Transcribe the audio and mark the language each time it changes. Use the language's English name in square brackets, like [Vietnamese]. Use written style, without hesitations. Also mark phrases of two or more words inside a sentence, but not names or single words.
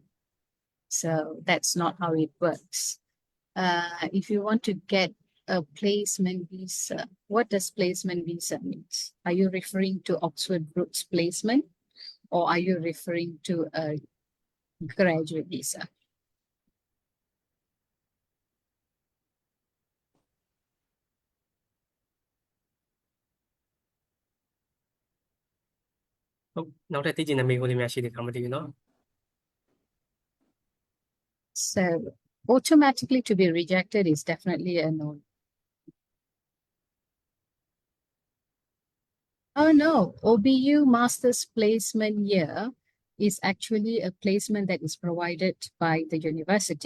[English] So that's not how it works. If you want to get a placement visa, what does placement visa mean? Are you referring to Oxford Brookes placement or are you referring to a graduate visa? [Burmese] နောက်ထပ်သိချင်တဲ့မေးခွန်းလေးများရှိသေးတယ်မသိဘူးเนาะ [English] So automatically to be rejected is definitely a no. Oh no, OBU master's placement year is actually a placement that is provided by the university.